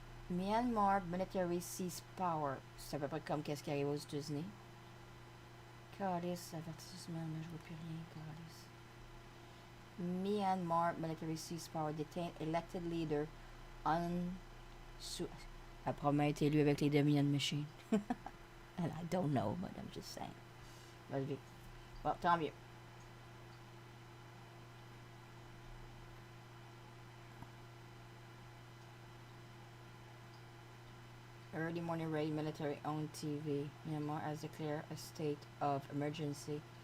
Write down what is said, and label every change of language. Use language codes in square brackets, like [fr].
[en] Myanmar military cease power. [fr] C'est à peu près comme qu'est-ce qui arrive aux États-Unis. Calice, avertissement, mais je vois plus rien, calice. [en] Myanmar military cease power. Detain elected leader on... [fr] Elle a probablement été élue avec les Dominion Machine. [en] And I don't know, but I'm just saying. [fr] Vas-y. Bon, tant mieux. [en] Early morning raid, military owned TV. Myanmar has declared a state of emergency.